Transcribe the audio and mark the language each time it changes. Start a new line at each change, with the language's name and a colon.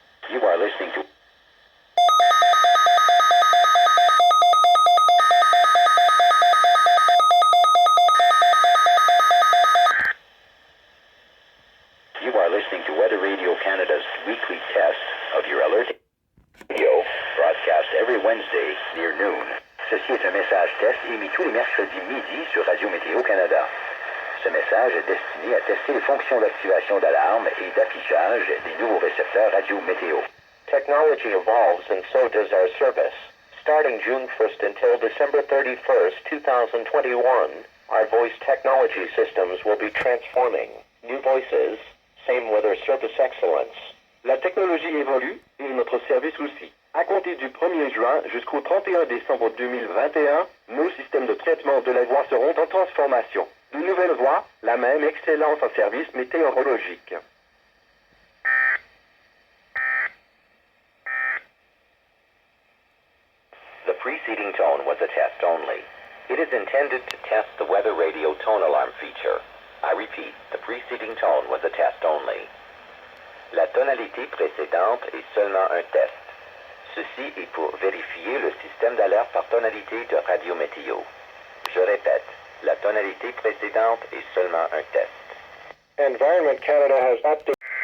English: You are listening to Weather Radio Canada's weekly test of your alert radio, broadcast every Wednesday near noon.
French: Ceci est un message test émis tous les mercredis midi sur Radio Météo Canada. Ce message est destiné à tester les fonctions d'activation d'alarme et d'affichage des nouveaux récepteurs Radio Météo.
English: Technology evolves and so does our service. Starting June 1st until December 31st, 2021, our voice technology systems will be transforming. New voices, same weather service excellence.
French: La technologie évolue et notre service aussi. À compter du 1er juin jusqu'au 31 décembre 2021, nos systèmes de traitement de la voix seront en transformation. De nouvelles voix, la même excellence en service météorologique.
English: The preceding tone was a test only. It is intended to test the weather radio tone alarm feature. I repeat, the preceding tone was a test only.
French: La tonalité précédente est seulement un test. Ceci est pour vérifier le système d'alerte par tonalité de Radio Météo. Je répète, la tonalité précédente est seulement un test.
English: Environment Canada has updated.